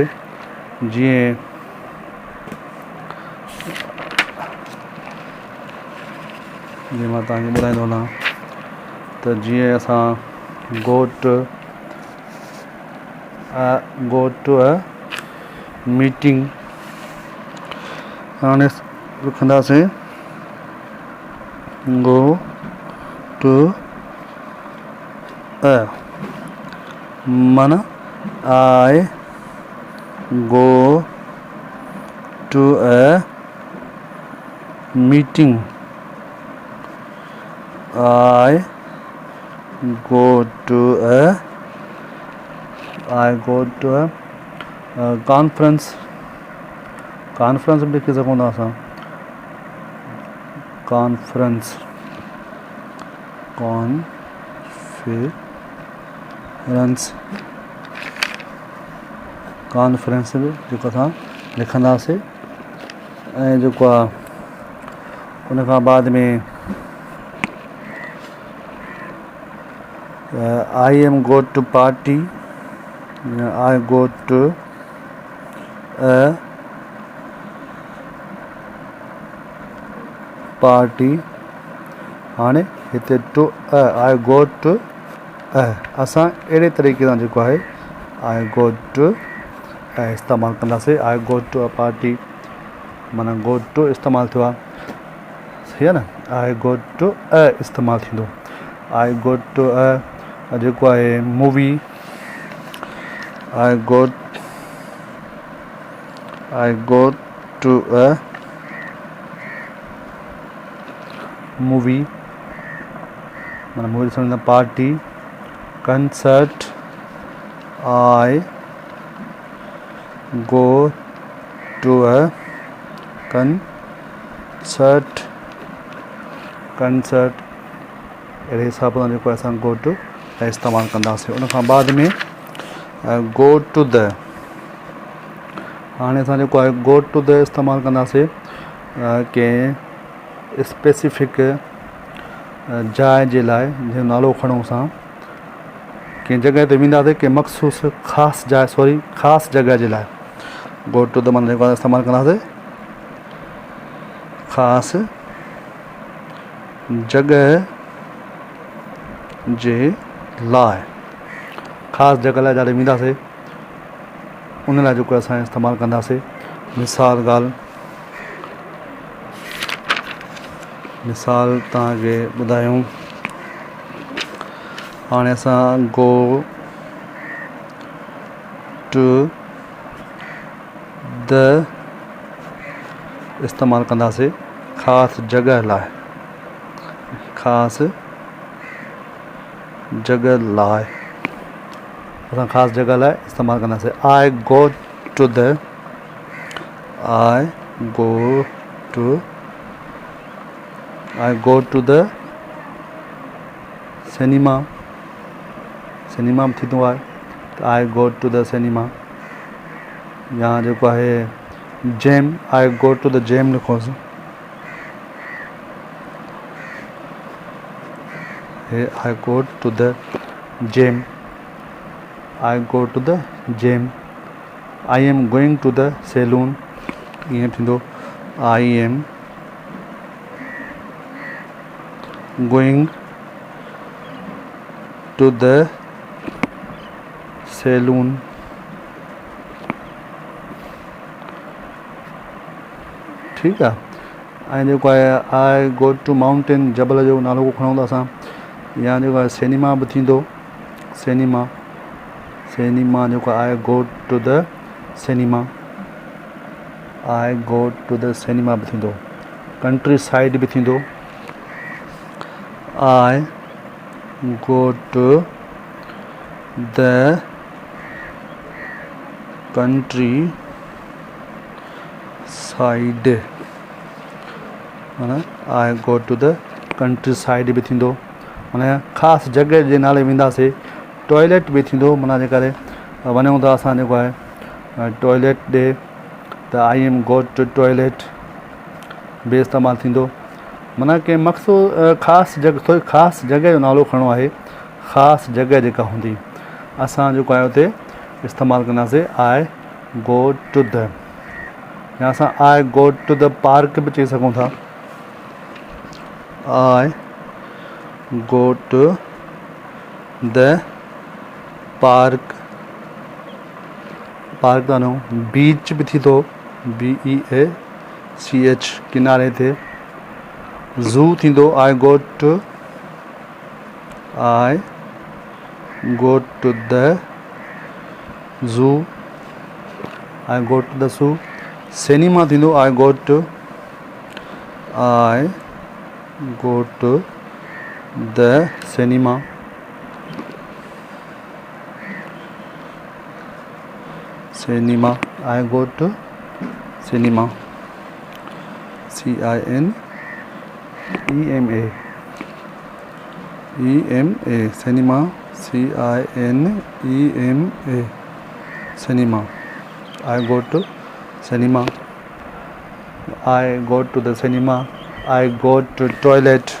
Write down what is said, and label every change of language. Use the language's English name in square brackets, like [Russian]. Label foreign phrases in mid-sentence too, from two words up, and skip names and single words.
[Sindhi] जीअं मां तव्हांखे ॿुधाईंदो वञा त जीअं असां [English] go to meeting [Sindhi] हाणे लिखंदासीं [English] go to माना I go to meeting, I go to a conference [Sindhi] भी लिखी सघूं था असां conference भी जेको असां लिखंदासीं। ऐं जेको आहे उन खां बाद में [English] I am go to party, I go to a party, [Sindhi] हाणे हिते [English] to I go to [Sindhi] असां अहिड़े तरीक़े सां जेको आहे [English] I go to [Sindhi] इस्तेमालु कंदासीं। [English] I go to a party [Sindhi] माना [English] go to [Sindhi] इस्तेमालु थियो आहे, सही आहे न। [English] I go to [Sindhi] इस्तेमालु थींदो। [English] I go to [Sindhi] जेको आहे [English] मूवी, I go to a movie, [Sindhi] माना मूवी ॾिसण वेंदा, पार्टी, [English] concert, I go to a concert, [Sindhi] अहिड़े हिसाब सां जेको असां [English] go to [Sindhi] इस्तेमालु कंदासीं। [English] उन खां बाद में go to the, [Sindhi] हाणे असां जेको आहे [English] go to the [Sindhi] इस्तेमालु कंदासीं कंहिं स्पेसिफिक जाइ जे लाइ, जंहिंजो नालो खणूं असां, कंहिं जॻह ते वेंदासीं, कंहिं मख़सूस ख़ासि जाइ, ख़ासि जॻह जे लाइ। [English] go to the [Sindhi] माना जेको आहे इस्तेमालु कंदासीं ख़ासि जॻह जे लाइ, ख़ासि जॻह लाइ जाॾे वेंदासीं उन लाइ जेको असां इस्तेमालु कंदासीं। मिसाल तव्हांखे ॿुधायूं, हाणे असां [English] go to the [Sindhi] इस्तेमालु कंदासीं ख़ासि जॻह लाइ, ख़ासि जॻह लाइ असां ख़ासि जॻह लाइ इस्तेमालु कंदासीं। [English] I go to the cinema, [Sindhi] सिनेमा बि थींदो आहे त [English] I go to the cinema, [Sindhi] या जेको आहे जैम, [English] I go to the jam लिखोसि, I go to the jam, I go to the jam, I am going to the saloon, [Sindhi] ईअं थींदो [English] I am going to the saloon, [Sindhi] ठीकु आहे। ऐं जेको आहे [English] I go to mountain, [Sindhi] जबल जो नालो खणूं था असां, या जेको आहे सिनेमा बि थींदो, सिनेमा जेको [English] I go to the cinema, I go to the cinema [Sindhi] बि थींदो। [English] country side [Sindhi] बि थींदो, [English] I go to the country side, माना I go to the country side [Sindhi] बि थींदो, माना ख़ासि जॻह जे नाले वेंदासीं। टॉयलेट बि थींदो, माना जेकॾहिं वञूं था असां जेको आहे टॉयलेट ॾे त [English] I am go to toilet [Sindhi] बि इस्तेमालु थींदो, माना कंहिं मख़सूस ख़ासि जॻह जो नालो खणणो आहे, ख़ासि जॻह जेका हूंदी असां जेको आहे उते इस्तेमालु कंदासीं [English] I go to the, [Sindhi] या असां [English] I go to the park [Sindhi] बि चई सघूं था, [English] I go to the park [Sindhi] था न, [English] बीच [Sindhi] बि थींदो [English] BEACH [Sindhi] किनारे ते, [English] ज़ू थींदो I go to the zoo, I go to the zoo, [Sindhi] सिनेमा थींदो [English] I go to the cinema, I go to cinema, CINEMA, cinema, CINEMA, cinema, I go to cinema, I go to the cinema, I go to toilet,